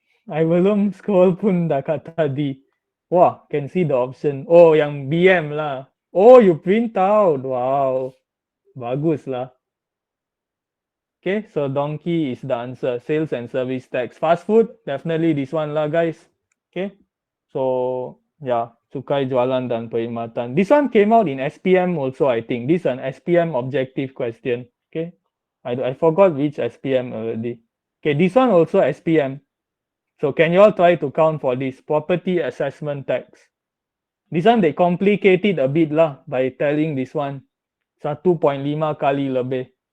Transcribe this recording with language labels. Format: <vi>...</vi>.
<en>I</en> <ms>belum scroll pun dah kata D.</ms> <en>Wah, can see the option.</en> <ms>Oh, yang BM lah. Oh, you print out. Wow. Bagus lah.</ms> <en>Okay, so donkey is the answer. Sales and service tax. Fast food, definitely this one lah guys.</en> <ms>Okay, so yeah, cukai jualan dan perkhidmatan.</ms> <en>This one came out in SPM also, I think. This is an SPM objective question. Okay, I forgot which SPM already. Okay, this one also SPM. So can you all try to count for this property assessment tax? This one they complicate it a bit lah by telling this one</en> <ms>1.5 kali lebih.</ms>